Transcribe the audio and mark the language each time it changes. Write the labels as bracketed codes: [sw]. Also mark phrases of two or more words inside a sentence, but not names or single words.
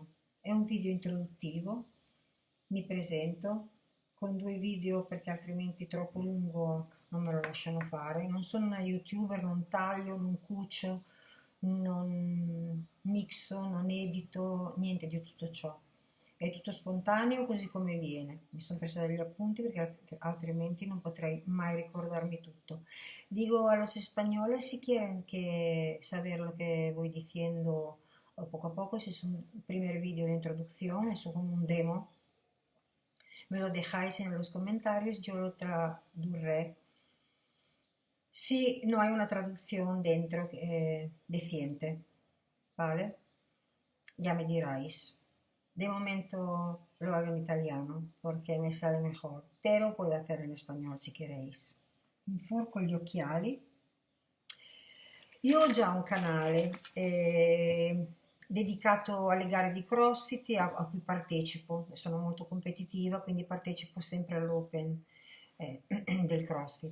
[it] È un video introduttivo, mi presento con due video perché altrimenti troppo lungo non me lo lasciano fare. Non sono una YouTuber, non taglio, non cucio, non mixo, non edito, niente di tutto ciò. È tutto spontaneo così come viene. Mi sono presa degli appunti perché altrimenti non potrei mai ricordarmi tutto. [es] Digo a los españoles si quieren saber lo que voy diciendo poco a poco, si es un primer vídeo de introducción, es como un demo, me lo dejáis en los comentarios, yo lo tradurré. Si no hay una traducción dentro decente, ¿vale? Ya me diráis. De momento lo hago en italiano porque me sale mejor, pero puedo hacer en español si queréis. [it] Un fuoco con gli occhiali. Io ho già un canale dedicato alle gare di CrossFit a cui partecipo, sono molto competitiva, quindi partecipo sempre all'Open del CrossFit.